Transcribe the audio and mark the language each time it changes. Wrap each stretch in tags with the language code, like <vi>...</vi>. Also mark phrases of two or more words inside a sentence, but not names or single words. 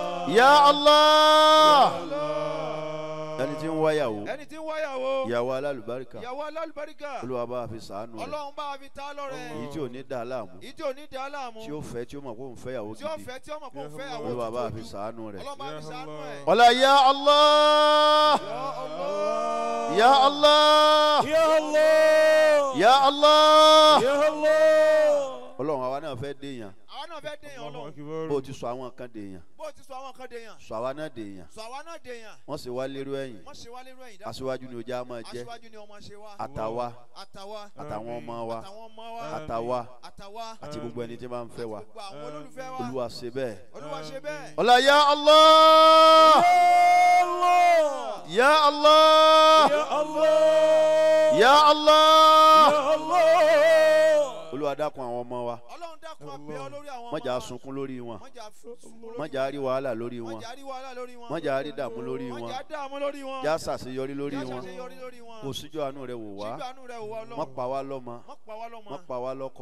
<ar>Ya Allah.</ar> <yo>ẹni tí ń wáyàwó. ẹni tí ń wáyàwó. ìyàwó alálùbáríkà. ìyàwó alálùbáríkà. Olúwa bá fi ṣàánú rẹ̀. Ọlọ́run bá fi ta lọ́rẹ. èyí tí ò ní dá láàmú. èyí tí ò ní dá láàmú. tí ó fẹ́ tí ó mọ̀ kó ń fẹ́ yàwó tí ó gidi. fẹ́ tí ó mọ̀ kó ń fẹ́ yàwó Olúwa bá tuntun. fi ṣàánú rẹ̀. Ọlọ́run bá fi ṣàánú ẹ̀.</yo> <ar>ọlá ya Allah. Ya Allah. Ya Allah. Ya Allah. Ya Allah.</ar> <yo>Ọlọ́run àwa náà fẹ́ dèèyàn. Àwa náà fẹ́ dèèyàn Ọlọ́run. bó o ti sọ àwọn kan dèèyàn. Bó o ti sọ àwọn kan dèèyàn. sọ àwa náà dèèyàn. Sọ àwa náà dèèyàn. wọ́n sì wá lérò ẹ̀yìn. Wọ́n ṣe wá lérò ẹ̀yìn dáadáa. aṣíwájú ni ojú á máa jẹ́. Aṣíwájú ni ọmọ ṣe wá. àtàwa Àtàwa. àtàwọn ọmọ wa Àtàwọn ọmọ wa. àtàwa Àtàwa. àti gbogbo ẹni tí máa ń fẹ́ wa. Gbogbo àwọn olólùfẹ́ wa. Olúwa ṣe bẹ́ẹ̀. Olúwa ṣe bẹ́ẹ̀.</yo> <ar>ọlá ya Allah. Ya Allah. Ya Allah. Ya Allah. Ya Allah.</ar> <yo>Olúwa dákun àwọn ọmọ wa. Ọlọ́run dákun abẹ́ ọ lórí àwọn ọmọ má jà wa. sunkún lórí wọn. Má jà sunkún lórí má jà rí wàhálà lórí wọn. wọn. Má jà rí wàhálà lórí wọn. má jà rí dààmú lórí Má wọn. jà dààmú lórí wọn. já ṣàṣeyọrí lórí Já wọn. ṣàṣeyọrí lórí wọn. kò síjú àánú rẹ wò wá. Síjú àánú rẹ̀ wò wá Ọlọ́run. má pa wá lọ́mọ. Má pa wá lọ́mọ. má pa wá lọ́kọ.</yo>